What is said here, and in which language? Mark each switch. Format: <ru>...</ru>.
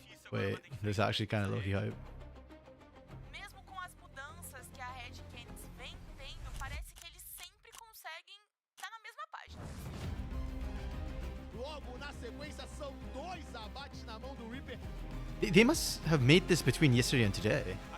<en>Wait, this is actually kind of low-key hype.</en> <pt>Mesmo com as mudanças que a RED.A vem tendo, parece que eles sempre conseguem estar na mesma página. Logo na sequência são 2 abates na mão do Reaper.</pt> <en>They must have made this between yesterday and today.</en>